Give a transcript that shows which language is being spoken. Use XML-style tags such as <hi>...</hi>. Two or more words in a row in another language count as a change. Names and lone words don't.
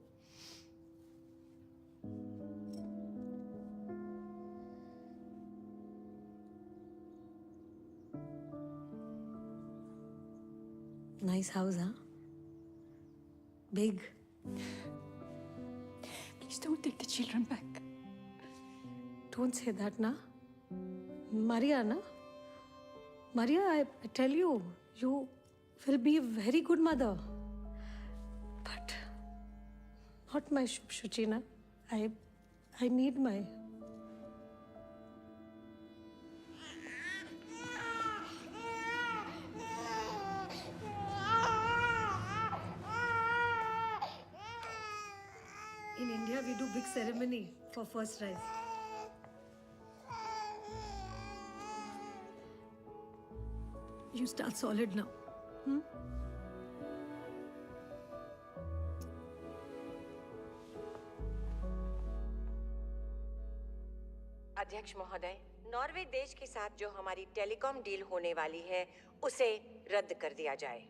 <en>Nice house, huh? Big. Please don't take the children back. Don't say that, na. Maria, na. Maria, I tell you, you will be a very good mother. But not my Shuchina. I need my. In India, we do big ceremony for first rice. You start solid now.</en> <hi>अध्यक्ष महोदय, नॉर्वे देश के साथ जो हमारी</hi> <en>telecom deal</en> <hi>होने वाली है उसे रद्द कर दिया जाए।</hi>